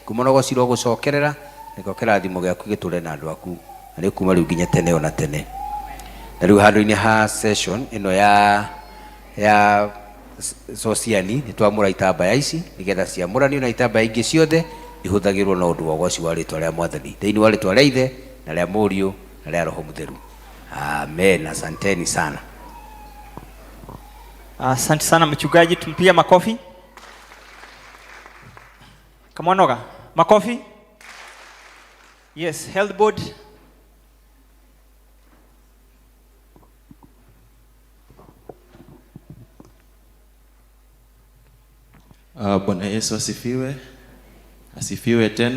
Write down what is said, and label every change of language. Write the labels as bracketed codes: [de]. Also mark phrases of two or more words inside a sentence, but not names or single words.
[ki] Kumonogocirwo gucokerera niko kirathimo giaku giture na andu aku ari kuma riu nginya tene ona tene. Na riu handu-ini ha session ino ya sociani ni twamura itambaya ici nigetha ciamuranio na itambaya ingi ciothe ihuthagirwo na undu wa goci wa ritwa ria Mwathani thiini wa ritwa ria Ithe na ria Muriu na ria Roho Mutheru. Amen. [sw] Asanteni sana. Asante sana mchungaji, tumpia makofi. [en] Come on, [ki] Noga. Makofi. [en] Yes, health board. [sw] Bwana Yesu asifiwe. Asifiwe tena.